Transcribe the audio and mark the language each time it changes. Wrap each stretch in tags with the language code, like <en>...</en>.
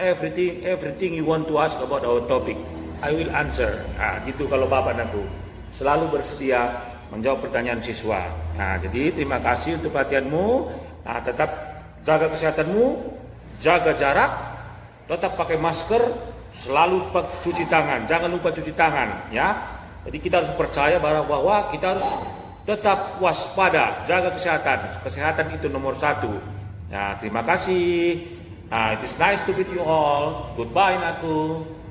<en>Everything you want to ask about our topic, I will answer.</en> <id>Gitu kalau Bapak aku. Selalu bersedia menjawab pertanyaan siswa. Jadi terima kasih untuk perhatianmu. Tetap jaga kesehatanmu, jaga jarak, tetap pakai masker, selalu cuci tangan. Jangan lupa cuci tangan ya. Jadi kita harus percaya bahwa kita harus tetap waspada, jaga kesehatan. Kesehatan itu nomor 1. Terima kasih.</id> <en>It is nice to meet you all. Goodbye, Naku.</en>